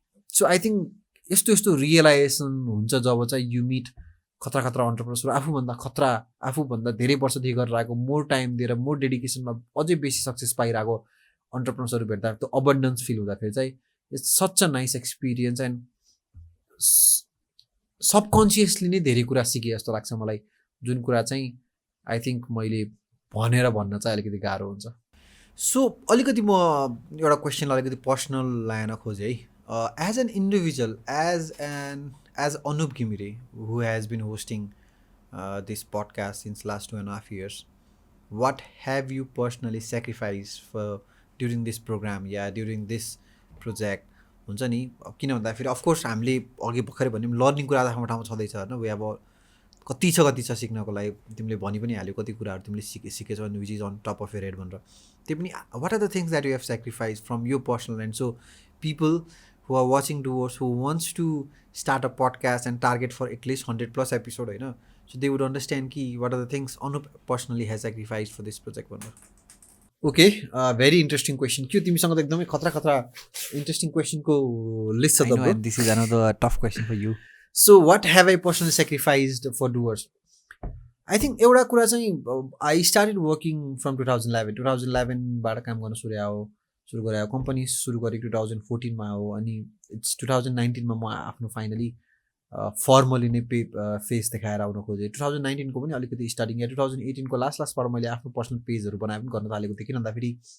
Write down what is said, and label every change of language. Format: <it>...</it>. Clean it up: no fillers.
<ne>So I think यस्तो realisation हुन्छ जब चाहिँ</ne> <en>you meet</en> <ne>खतरा अन्टरप्रेनर्सहरू, आफूभन्दा धेरै वर्षदेखि गरेर आएको, मोर टाइम दिएर, मोर डेडिकेसनमा अझै बेसी सक्सेस पाइरहेको अन्टरप्रेनर्सहरू भेट्दा त्यो अबन्डेन्स फिल हुँदाखेरि चाहिँ</ne> <en>It's such a nice experience.</en> <ne>And subconsciously नै धेरै कुरा सिकेँ जस्तो लाग्छ मलाई, जुन कुरा चाहिँ आई थिङ्क मैले भन्न चाहिँ अलिकति गाह्रो हुन्छ। सो अलिकति म एउटा क्वेसनलाई अलिकति पर्सनल लाइन खोजेँ है।</ne> <en>As an individual, as Anup Ghimire, who has been hosting this podcast since last 2.5 years, what have you personally sacrificed for during this program, during this project?</en> <ne>हुन्छ नि, किन भन्दाखेरि अफकोर्स हामीले अघि भर्खरै भन्यौँ लर्निङ कुरा आफ्नो ठाउँमा छँदैछ होइन। वी अब कति छ सिक्नको लागि, तिमीले भनि पनि हाल्यो कति कुराहरू तिमीले सिकेछौ</ne> <en>which is on top of your head</en> <ne>भनेर। त्यो पनि</ne> <en>what are the things that you have sacrifice from यो personal and so people who are watching Doers, who wants to start a podcast and target for at least 100+ episode,</en> <ne>होइन,</ne> <en>so they would understand कि what are the things Anup personally has sacrificed for this project.</en> <ne>Okay very interesting question के तिमीसँग त एकदमै खतरा खतरा interesting क्वेसनको list छ</ne> <en>I</en> <ne>त</ne> <en>know, bro and this is another tough question for you.</en> <ne>So</ne> <en>what have I personally sacrificed for Doers</en> <ne>I think एउटा कुरा चाहिँ</ne> <en>I started working from</en> <ne>2011 काम गर्न सुरु गरे कम्पनी सुरु गरेको 2014मा हो अनि इट्स 2019मा म आफ्नो फाइनली फर्मली नै फेस देखाएर आउन खोजेँ 2019को पनि अलिकति स्टार्टिङ या 2018को लास्टबाट मैले आफ्नो पर्सनल पेजहरू बनाए पनि गर्न थालेको थिएँ किन भन्दाखेरि</ne>